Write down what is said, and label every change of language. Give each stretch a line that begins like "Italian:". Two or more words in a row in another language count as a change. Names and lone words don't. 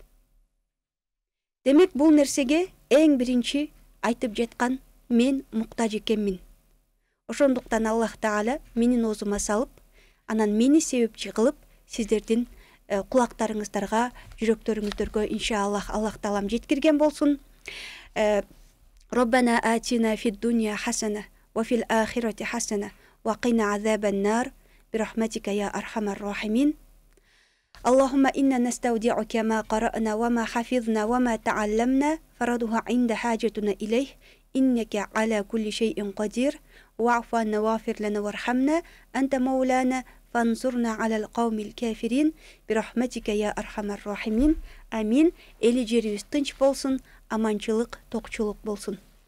Kyrgyz: Демек бул нерсеге эң биринчи айтып жаткан мен муктаж экенмин. Ошондуктан Аллах Таала менин оозума салып, анан мени себепчи кылып сиздердин кулактарыңыздарга, жүрөктөрүңүздөргө
Arabic: иншаллах Аллах Таалам
Kyrgyz: жеткирген болсун.
Arabic: ربنا آتنا في الدنيا حسنة وفي الآخرة حسنة وقنا عذاب النار برحمتك يا أرحم الراحمين. اللهم إنا نستودعك ما قرأنا وما حفظنا وما تعلمنا فردها عند حاجتنا إليه إنك على كل شيء قدير واعف عنا واغفر لنا وارحمنا أنت مولانا فانصرنا على القوم الكافرين برحمتك يا أرحم الراحمين. آمين.
Kyrgyz: Эли жерибиз тынч болсун, аманчылык, токчулук болсун.